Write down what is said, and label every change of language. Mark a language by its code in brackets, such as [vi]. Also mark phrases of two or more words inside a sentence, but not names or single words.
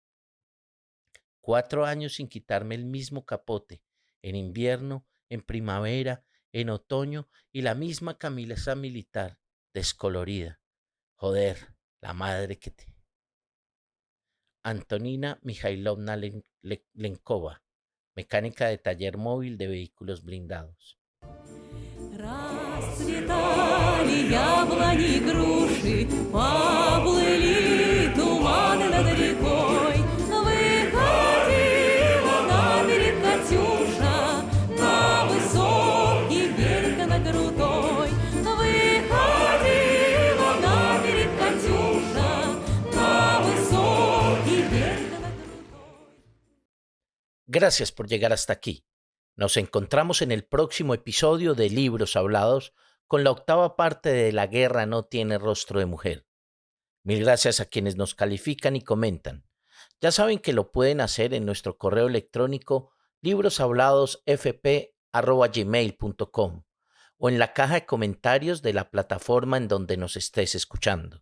[es] 4 años sin quitarme el mismo capote, en invierno, en primavera, en otoño y la misma camisa militar, descolorida. Joder, la madre que te. Antonina Mikhailovna Lenkova, mecánica de taller móvil de vehículos blindados. [ru] Расцветали яблони и груши, поплыли туманы над рекой. Выходила на берег Катюша, на высокий берег на крутой. Выходила на берег Катюша, на высокий берег на крутой. [es] Gracias por llegar hasta aquí. Nos encontramos en el próximo episodio de Libros Hablados con la 8ª parte de La guerra no tiene rostro de mujer. Mil gracias a quienes nos califican y comentan. Ya saben que lo pueden hacer en nuestro correo electrónico libroshabladosfp@gmail.com o en la caja de comentarios de la plataforma en donde nos estés escuchando.